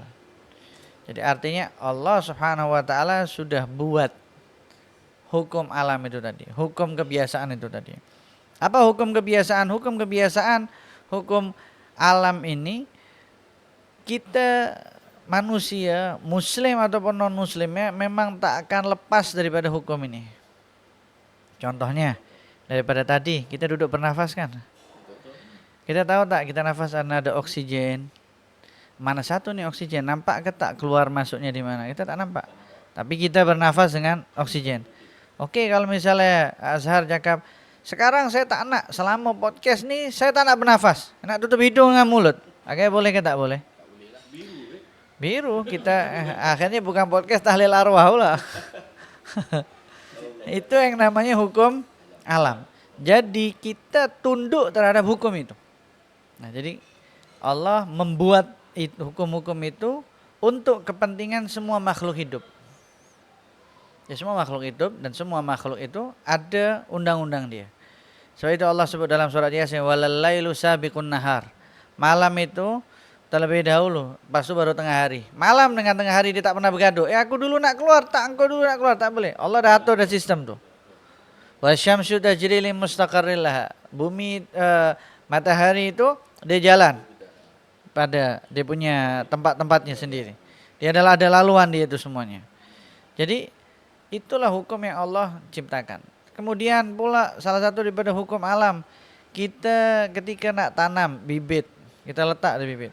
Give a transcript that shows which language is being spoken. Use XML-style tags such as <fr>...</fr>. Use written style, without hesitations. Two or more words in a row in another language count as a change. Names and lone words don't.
<ms>Jadi artinya Allah Subhanahu wa taala sudah buat hukum alam itu tadi, hukum kebiasaan itu tadi. Apa hukum kebiasaan? Hukum kebiasaan, hukum alam ini kita manusia, muslim ataupun non muslimnya memang tak akan lepas daripada hukum ini. Contohnya daripada tadi kita duduk bernafas kan. Kita tahu tak kita nafas ada oksigen. Mana satu nih oksigen? Nampak ke tak keluar masuknya di mana? Kita tak nampak. Tapi kita bernafas dengan oksigen. Oke, kalau misalnya Azhar cakap, sekarang saya tak nak selama podcast nih saya tak nak bernafas. Nak tutup hidung dengan mulut. Oke, boleh ke tak boleh? Biru kita akhirnya bukan podcast tahlil arwah lah. Itu yang namanya hukum alam. Jadi kita tunduk terhadap hukum itu. Nah, jadi Allah membuat hukum-hukum itu untuk kepentingan semua makhluk hidup. Ya, semua makhluk hidup dan semua makhluk itu ada undang-undang dia. Sebab itu Allah sebut dalam surat Yasin,</ms> <ar>"ولا الليل سابق النهار."</ar> <ms>Malam itu terlebih dahulu, pas itu baru tengah hari. Malam dengan tengah hari dia tak pernah bergaduh. Aku dulu nak keluar, tak engkau dulu nak keluar, tak boleh. Allah dah atur dah sistem tu.</ms> <ar>والشمس تجري لمستقر لها.</ar> <ms>Bumi matahari itu dia jalan. pada dia punya tempat-tempatnya sendiri. Dia adalah ada laluan dia itu semuanya. Jadi itulah hukum yang Allah ciptakan. Kemudian pula salah satu daripada hukum alam, kita ketika nak tanam bibit, kita letak di bibit.</ms>